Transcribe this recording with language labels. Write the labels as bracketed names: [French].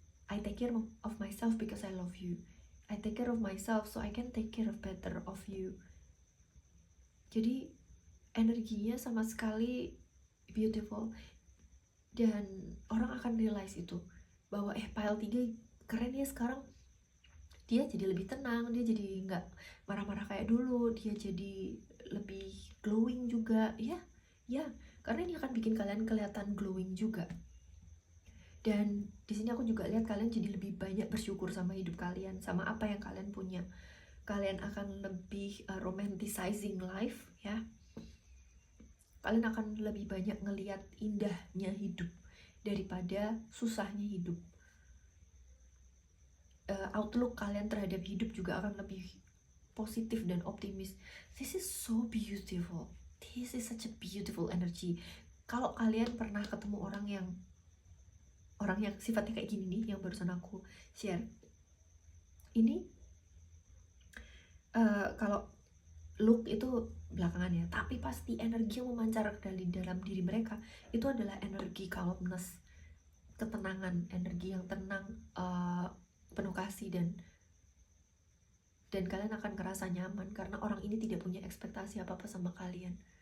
[English] I take care of myself because I love you. I take care of myself so I can take care of better of you. [Indonesian] Jadi energinya sama sekali beautiful, dan orang akan realize itu bahwa pile 3 keren ya sekarang. Dia jadi lebih tenang, dia jadi nggak marah-marah kayak dulu, dia jadi lebih glowing juga, ya, karena ini akan bikin kalian kelihatan glowing juga. Dan di sini aku juga lihat kalian jadi lebih banyak bersyukur sama hidup kalian, sama apa yang kalian punya. Kalian akan lebih [English] romanticizing life, [Indonesian] ya. Kalian akan lebih banyak ngelihat indahnya hidup daripada susahnya hidup. Outlook kalian terhadap hidup juga akan lebih positif dan optimis. [English] This is so beautiful. This is such a beautiful energy. [Indonesian] Kalau kalian pernah ketemu orang yang sifatnya kayak gini nih, yang barusan aku share ini, kalau look itu belakangan ya, tapi pasti energi yang memancar dari dalam diri mereka itu adalah energi calmness, ketenangan, energi yang tenang, penuh kasih, dan kalian akan ngerasa nyaman karena orang ini tidak punya ekspektasi apa-apa sama kalian.